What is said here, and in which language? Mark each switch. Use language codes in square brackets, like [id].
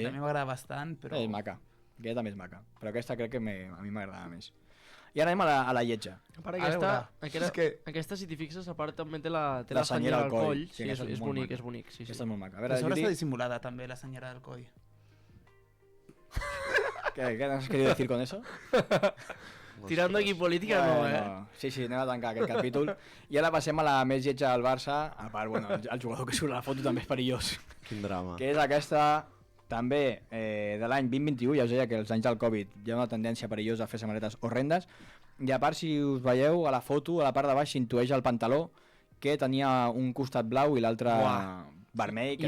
[ca] També m'agrada bastant, però... És maca. Aquesta també és maca. Però aquesta crec que a mi m'agradava més. I ara anem a la lletja. Aquesta, si t'hi fixes, a part també té la senyera al coll. Sí, és bonic. Sí. Aquesta és molt maca. Però sobre està dissimulada també, la senyera del coll. [es] ¿Qué has querido decir con eso? Tirando aquí política, no. [ca] Sí, anem a tancar aquest capítol. I ara passem a la més lletja del Barça. A part, bueno, el jugador que surt a la foto també és perillós. Quin drama. Que és aquesta, també, de l'any 2021. Ja us deia que els anys del Covid hi ha una tendència perillosa a fer samarretes horrendes. I a part, si us veieu a la foto, a la part de baix s'intueix el pantaló, que tenia un costat blau i l'altre vermell, que